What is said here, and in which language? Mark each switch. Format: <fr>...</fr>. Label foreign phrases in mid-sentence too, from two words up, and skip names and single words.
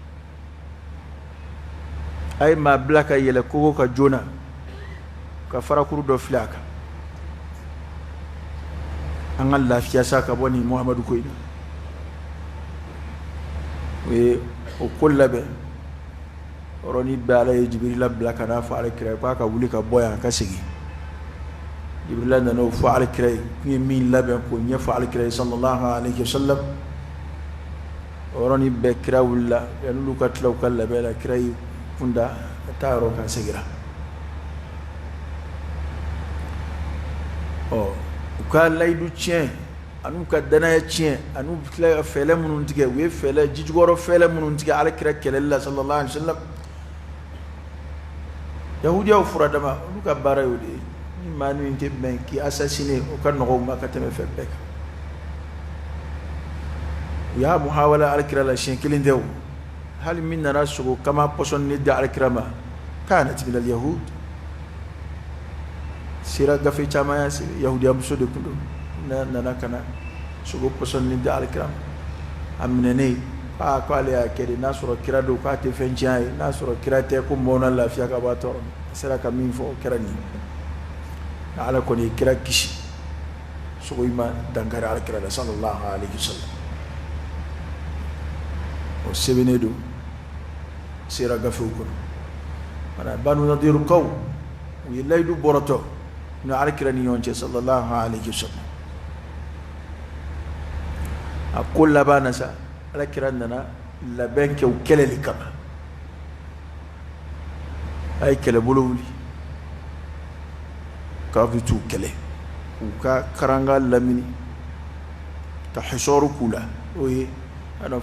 <bm>a ye maa bila ka yɛlɛ kogo ka joona ka farakuru dɔ filɛ a kan an ka lafiya sa ka bɔ nin Muhamadu ko in na o ye o ko labɛn yɔrɔnin bɛɛ Ala ye Jibirila bila ka n'a fɔ Alakira k'a ka wuli ka bɔ yan ka segin Jibirila nana o fɔ Alakira ye kun ye min labɛn k'o ɲɛfɔ Alakira ye</bm> <ar>صلى الله عليه وسلم</ar> <bm>o yɔrɔnin bɛɛ kira wulila yan'olu ka tila u ka labɛn la kira y'i kunda ka taa yɔrɔ kan segira u ka layidu tiɲɛ an'u ka danaya tiɲɛ an'u tila ka fɛɛlɛ minnu tigɛ u ye fɛɛlɛ jijukɔrɔ fɛɛlɛ minnu tigɛ Alakira kɛlɛli la</bm> <ar>صلى الله عليه وسلم</ar> <bm>yahudiyaw fura dama olu ka baara y'o de ye ni maa min tɛ bɛn k'i assassiné o ka nɔgɔ u ma ka tɛmɛ fɛn bɛɛ kan u y'a muhawala Alakira la siɲɛ kelen tɛ o hali min nana sogo kama pɔsɔnni di Alakira ma</bm> <ar>كانت من اليهود</ar> <bm>sira gafe caman y'a sɛbɛn yahudiya muso de tun don nana ka na sogo pɔsɔnni di Alakira ma a minɛnen ko ale y'a kɛ de n'a sɔrɔ kira don k'a tɛ fɛn tiɲɛ a ye n'a sɔrɔ kira tɛ ko mɔɔw na lafiya ka bɔ a tɔɔrɔ a sera ka min fɔ o kɛra nin Ala kɔni ye kira kisi sogo in ma dankari Alakira la</bm> <ar>صلى الله عليه وسلم</ar> <bm>o sɛbɛnnen don sira gafew kɔnɔ mana Banu Nadirkaw u ye layidu bɔrɔtɔ ni Alakira ni ɲɔgɔn cɛ</bm> <ar>صلى الله عليه وسلم</ar> <bm>a ko laban na sa Alakira nana labɛn kɛ u kɛlɛli kama a ye kɛlɛbolo wuli k'a bɛ t'u kɛlɛ u ka karanga lamini ka hisɔru k'u la o ye a na</bm>